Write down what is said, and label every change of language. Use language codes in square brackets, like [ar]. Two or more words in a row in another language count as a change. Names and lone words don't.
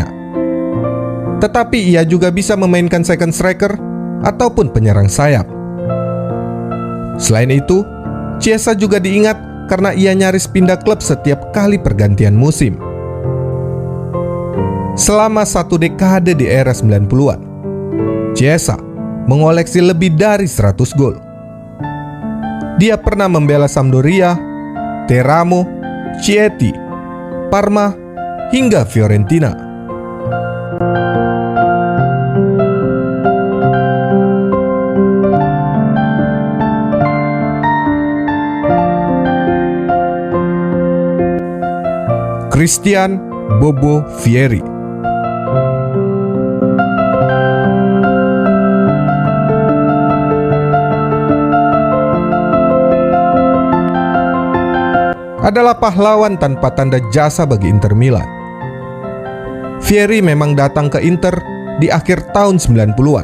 [id] Tetapi ia juga bisa memainkan [en] second striker [id] ataupun penyerang sayap. Selain itu, Chiesa juga diingat karena ia nyaris pindah klub setiap kali pergantian musim. Selama satu dekade di era 90-an, Chiesa mengoleksi lebih dari 100 gol. Dia pernah membela Sampdoria, Teramo, Chieti, Parma, hingga Fiorentina. Christian Bobo Vieri. Adalah pahlawan tanpa tanda jasa bagi Inter Milan. Vieri memang datang ke Inter di akhir tahun 90-an.